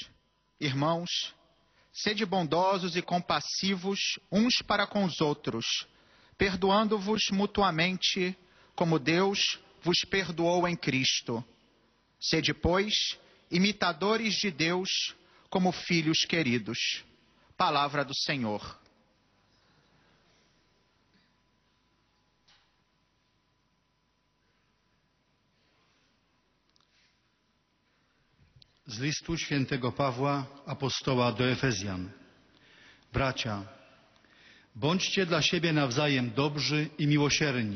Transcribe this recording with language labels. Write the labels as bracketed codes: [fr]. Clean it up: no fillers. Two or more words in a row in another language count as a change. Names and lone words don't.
[pt] Irmãos, sede bondosos e compassivos uns para com os outros, perdoando-vos mutuamente, como Deus vos perdoou em Cristo. Sede, pois, imitadores de Deus, como filhos queridos. Palavra do Senhor. [pl] Z listu świętego Pawła, apostoła do Efezjan. Bracia, bądźcie dla siebie nawzajem dobrzy i miłosierni.